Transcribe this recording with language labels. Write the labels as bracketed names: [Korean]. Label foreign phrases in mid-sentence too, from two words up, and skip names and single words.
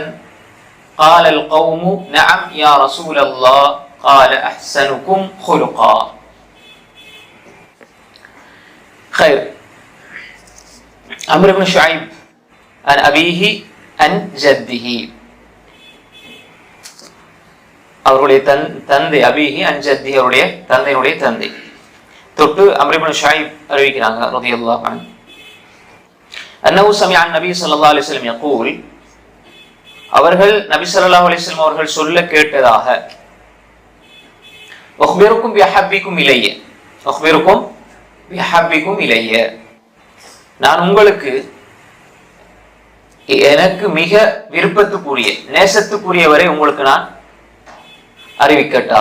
[Arabic] قال القوم نعم يا رسول الله. قال أحسنكم خلقا. خير. عمرو بن شعيب عن أبيه عن جده. [Tamil] அவருடைய தந்தை [Arabic] أبيه عن جده, [Tamil] அவருடைய தந்தையினுடைய தந்தை தொட்டு அம்ர் இப்னு ஷுஐப் அறிவிக்கிறாங்க [Arabic] رضي الله عنه. أنه سمع النبي صلى الله عليه وسلم يقول, [Tamil] அவர்கள் நபி [Arabic] صلى الله عليه وسلم [Tamil] அவர்கள் சொல்ல கேட்டதாக, [Arabic] أخبركم بأحبكم إلي, أخبركم بأحبكم إلي, [Tamil] நான் உங்களுக்கு எனக்கு மிக விருப்பத்துக்குரிய நேசத்துக்குரியவரை உங்களுக்கு நான் அறிவிக்கட்டா.